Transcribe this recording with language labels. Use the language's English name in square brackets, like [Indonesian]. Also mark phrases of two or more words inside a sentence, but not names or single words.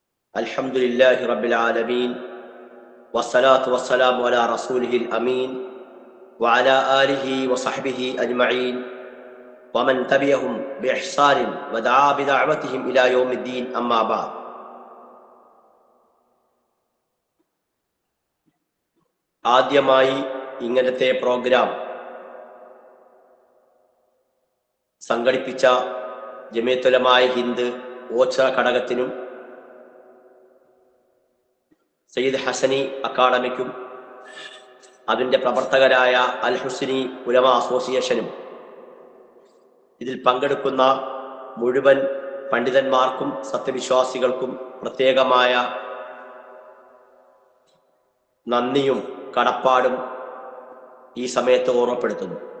[Arabic] الحمد لله رب العالمين. والصلاة والسلام على رسوله الأمين. وعلى آله وصحبه أجمعين. ومن تبعهم بإحسان ودعا بدعوتهم إلى يوم الدين، أما بعد. [Malayalam] ആദ്യമായി ഇങ്ങനത്തെ പ്രോഗ്രാം സംഘടിപ്പിച്ച ജമിയത്തുൽ ഉലമാ ഹിന്ദ് ഓച്ചിറ ഘടകത്തിനും സയ്യിദ് ഹസനി അക്കാഡമിക്കും അതിൻ്റെ പ്രവർത്തകരായ അൽ ഹുസ്നി ഉലമാ അസോസിയേഷനും ഇതിൽ പങ്കെടുക്കുന്ന മുഴുവൻ പണ്ഡിതന്മാർക്കും സത്യവിശ്വാസികൾക്കും പ്രത്യേകമായ നന്ദിയും കടപ്പാടും ഈ സമയത്ത് ഓർമ്മപ്പെടുത്തുന്നു.